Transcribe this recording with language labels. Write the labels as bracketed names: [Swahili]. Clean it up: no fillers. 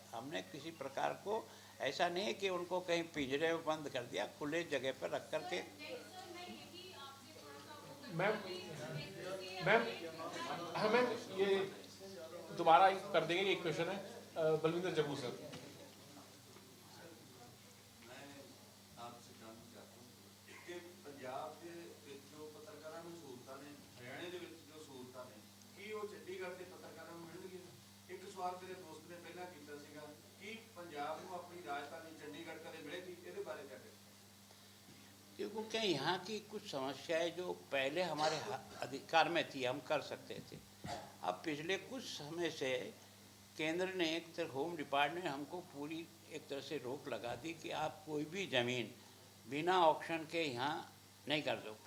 [Hindi] हमने किसी प्रकार को ऐसा नहीं है कि उनको कहीं पिंजरे में बंद कर दिया, खुले जगह पर रख कर के। मैम हाँ मैम, ये दोबारा कर देंगे। एक क्वेश्चन है बलविंदर जम्मू सर। मैं आपसे जानना चाहता हूँ कि पंजाब के जो पत्रकारों [Punjabi] ਨੂੰ ਸਹੂਲਤਾਂ ਨੇ, ਹਰਿਆਣੇ ਦੇ ਵਿੱਚ ਜੋ ਸਹੂਲਤਾਂ ਨੇ, ਕੀ ਉਹ ਚੰਡੀਗੜ੍ਹ ਦੇ ਪੱਤਰਕਾਰਾਂ ਨੂੰ ਮਿਲਣਗੀਆਂ? ਇੱਕ ਸਵਾਲ ਮੇਰੇ ਦੋਸਤ ਨੇ ਪਹਿਲਾਂ ਕੀਤਾ ਸੀਗਾ ਕਿ ਪੰਜਾਬ ਨੂੰ ਆਪਣੀ ਰਾਜਧਾਨੀ ਚੰਡੀਗੜ੍ਹ ਕਦੇ ਮਿਲੇਗੀ, ਇਹਦੇ ਬਾਰੇ [Hindi] क्या कहें? क्योंकि क्या यहाँ की कुछ समस्याएं जो पहले हमारे अधिकार में थी हम कर सकते थे, अब पिछले कुछ समय से केंद्र ने एक तरह होम डिपार्टमेंट हमको पूरी एक तरह से रोक लगा दी कि आप कोई भी ज़मीन बिना ऑक्शन के यहाँ नहीं कर दो।